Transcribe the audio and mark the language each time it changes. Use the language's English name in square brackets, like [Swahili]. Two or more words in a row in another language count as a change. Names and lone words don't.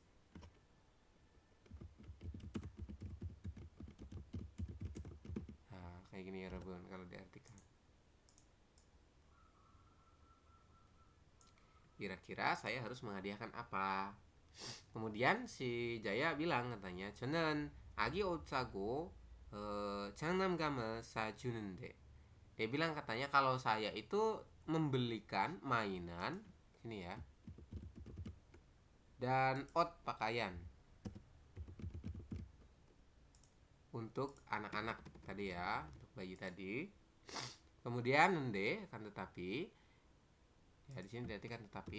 [Indonesian] Nah, kayak gini ya Robun kalau diartikan. Kira-kira saya harus menghadiahkan apa? Kemudian si Jaya bilang katanya, [Korean] 저는 아기 옷 사고 장난감을 사주는데. [Indonesian] Dia bilang katanya kalau saya itu membelikan mainan ini ya, dan pakaian untuk anak-anak tadi ya, untuk bayi tadi. Kemudian nende kan tetapi ya, di sini berarti kan tetapi.